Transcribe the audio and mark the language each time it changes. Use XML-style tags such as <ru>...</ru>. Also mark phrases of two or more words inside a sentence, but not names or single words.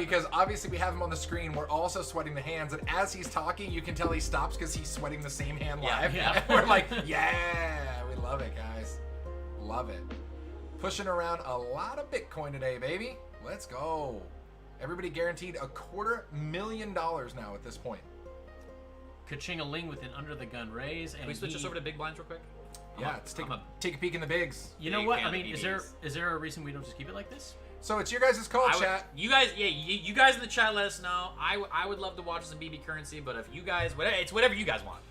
<en>because obviously we have him on the screen. We're also sweating the hands, and as he's talking, you can tell he stops because he's sweating the same hand Yeah. live. Yeah. We're like, yeah, we love it, guys. Love it. Pushing around a lot of Bitcoin today, baby. Let's go. Everybody guaranteed $250,000 now at this point. Ka-ching-a-ling with an under-the-gun raise. And Can we switch this over to big blinds real quick? Yeah, let's take a peek in the bigs. You know big what? fan I of mean, BBs. is there a reason we don't just keep it like this? So it's your guys' call, chat. You guys in the chat, let us know. I would love to watch some BB currency, but if you guys, it's whatever you guys want.</en>